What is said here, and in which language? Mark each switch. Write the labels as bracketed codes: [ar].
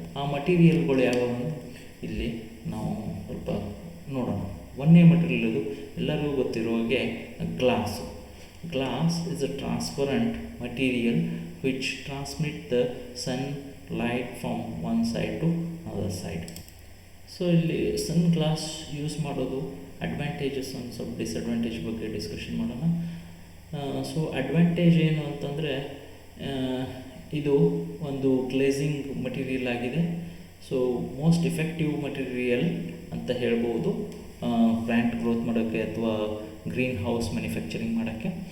[kn] ಆ ಮಟೀರಿಯಲ್ಗಳು ಯಾವುವು ಇಲ್ಲಿ ನಾವು ಸ್ವಲ್ಪ ನೋಡೋಣ. ಒಂದೇ ಮಟೀರಿಯಲ್ ಇದು ಎಲ್ಲರಿಗೂ ಗೊತ್ತಿರೋ ಹಾಗೆ glass [en] is a transparent material which transmit the sunlight from one side to another side. [kn] So ಇಲ್ಲಿ ಸನ್ ಗ್ಲಾಸ್ ಯೂಸ್ ಮಾಡೋದು ಅಡ್ವಾಂಟೇಜಸ್ ಒಂದು ಸ್ವಲ್ಪ ಡಿಸ್ಅಡ್ವಾಂಟೇಜ್ ಬಗ್ಗೆ ಡಿಸ್ಕಷನ್ ಮಾಡೋಣ. ಸೊ ಅಡ್ವಾಂಟೇಜ್ ಏನು ಅಂತಂದರೆ ಇದು ಒಂದು ಗ್ಲೇಸಿಂಗ್ ಮಟೀರಿಯಲ್ ಆಗಿದೆ. ಸೊ ಮೋಸ್ಟ್ ಎಫೆಕ್ಟಿವ್ ಮಟೀರಿಯಲ್ ಅಂತ ಹೇಳ್ಬೋದು ಪ್ಲ್ಯಾಂಟ್ ಗ್ರೋತ್ ಮಾಡೋಕ್ಕೆ ಅಥವಾ ಗ್ರೀನ್ ಹೌಸ್ ಮ್ಯಾನುಫ್ಯಾಕ್ಚರಿಂಗ್ ಮಾಡೋಕ್ಕೆ.